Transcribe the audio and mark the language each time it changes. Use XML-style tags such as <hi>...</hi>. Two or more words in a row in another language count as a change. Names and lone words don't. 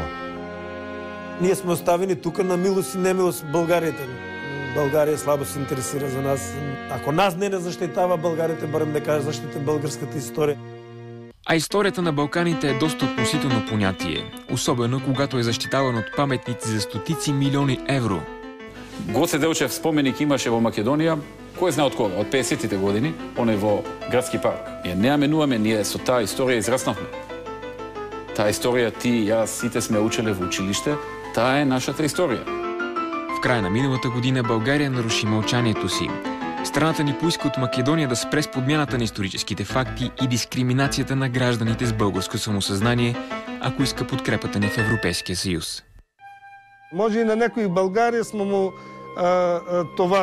<bg>Ние сме оставени тук на милост и немилост Българията. България слабо се интересира за нас. Ако нас не защитава Българията, барем да кажа защита българската история. А историята на Балканите е доста относително понятие, особено когато е защитаван от паметници за стотици милиони евро.</bg> <mk>Гоце Делчев споменик имаше во Македонија, кој знае од кога, од 50-тите години, он е во градски парк. Ние не менуваме, ние со таа историја израснавме. Таа историја ти и јас сите сме учеле во училиште Таа е нашата история.</mk> <bg>В края на миналата година България наруши мълчанието си. Страната ни поиска от Македония да спре с подмяната на историческите факти и дискриминацията на гражданите с българско самосъзнание, ако иска подкрепата ни в Европейския съюз. Може и на някой в България сме му товар.</bg>